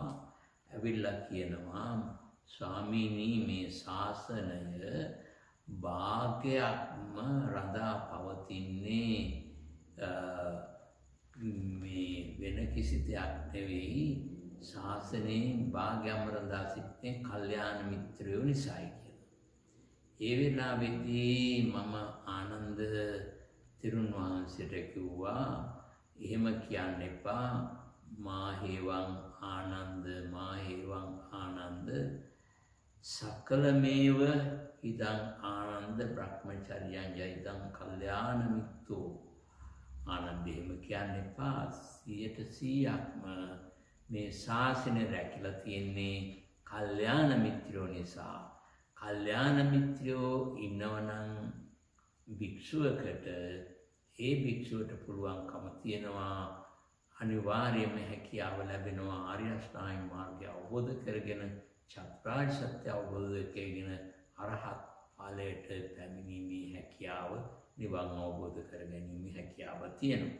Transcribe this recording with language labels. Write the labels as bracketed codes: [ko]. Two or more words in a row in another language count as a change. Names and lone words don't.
[si] ඇවිල්ලා කියනවා, ස්වාමීනි මේ ශාසනය භාග්‍යයක්ම රඳා පවතින්නේ මේ වෙන කිසි දෙයක් නෙවෙයි, ශාසනයෙන් භාග්‍යයක්ම රඳා සිටින්නේ කල්යාණ මිත්‍රයෝ නිසායි කියලා. ඒ වෙලාවේදී මම ආනන්ද තෙරුන් වහන්සේට කිව්වා, එහෙම කියන්න එපා, [pi] මා හේවං ආනන්ද සකලමේව ඉදං ආනන්ද බ්‍රහ්මචර්යං යයිදං කල්යාණ මිත්තෝ. [si] ආනන්ද එහෙම කියන්න එපා, 100%ක්ම මේ ශාසනය රැකිලා තියෙන්නේ කල්යාණ මිත්‍රයෝ නිසා. කල්යාණ මිත්‍රයෝ ඉන්නවනම් භික්ෂුවකට, ඒ භික්ෂුවට පුළුවන්කම තියෙනවා, අනිවාර්යයෙන්ම හැකියාව ලැබෙනවා ආර්ය අෂ්ටාංගික මාර්ගය අවබෝධ කරගෙන චතුරාර්ය සත්‍ය අවබෝධ කරගෙන අරහත් ඵලයට පැමිණීමේ හැකියාව, නිවන් අවබෝධ කරගැනීමේ හැකියාව තියෙනවා.